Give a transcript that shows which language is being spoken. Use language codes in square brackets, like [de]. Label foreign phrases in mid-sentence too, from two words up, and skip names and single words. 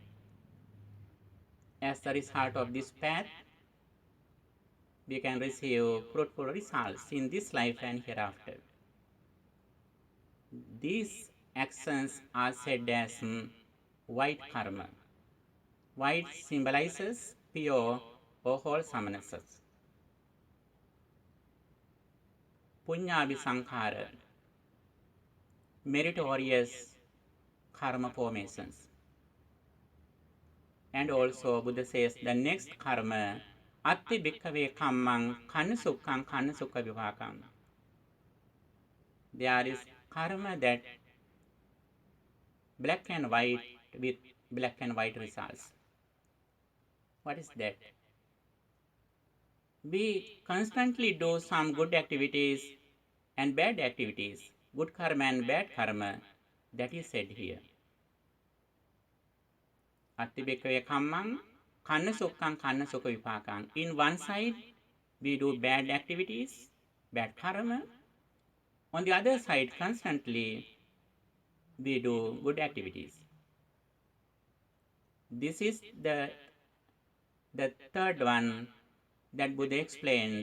[en] As the result of this path, we can receive fruitful results in this life and hereafter. These actions are said as white karma. White symbolizes pure or wholesomeness. [pi] Punya visankhara, [en] meritorious karma formations. And also Buddha says the next karma, [pi] Atti bhikkhave kammang kanha sukkhan kanha sukha vipakam. [en] There is karma that black and white with black and white results. What is that? We constantly do some good activities and bad activities, good karma and bad karma, that is said here. [pi] Atti bhikkhave kammang kanha sukkhan kanha sukha vipakam. [en] In one side, we do bad activities, bad karma. On the other side, constantly, we do good activities. This is the third one that Buddha explained.